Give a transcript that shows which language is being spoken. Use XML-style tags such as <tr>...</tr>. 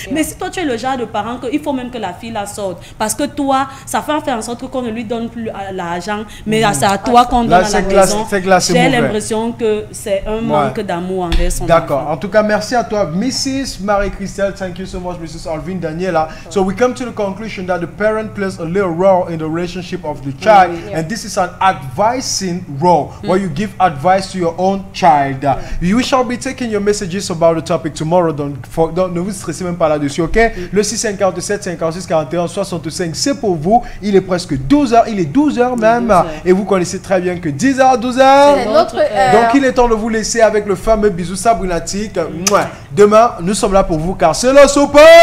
<fr>Mais si toi, tu es le genre de parent qu'il faut même que la fille la sorte, parce que toi, ça fait en sorte qu'on ne lui donne plus l'argent, mais c'est à toi qu'on donne à la maison. J'ai l'impression que c'est un manque d'amour envers son enfant. D'accord. En tout cas, merci à toi, Mrs.</fr> <en>Marie-Christelle. Thank you so much, Mrs. Alvin Daniela. So we come to the conclusion that the parent plays a little role in the relationship of the child, and this is an advising role where you give advice to your own child. We shall be taking your messages about the topic tomorrow.</en> <fr>Donc, ne vous stressez même pas là-dessus, ok? Le 657 56 41 65, c'est pour vous. Il est presque 12h, il est 12h même, 12h. Et vous connaissez très bien que 10h, 12h, c'est notre heure. Donc il est temps de vous laisser avec le fameux bisou sabrinatique. Demain, nous sommes là pour vous car c'est le Super</fr>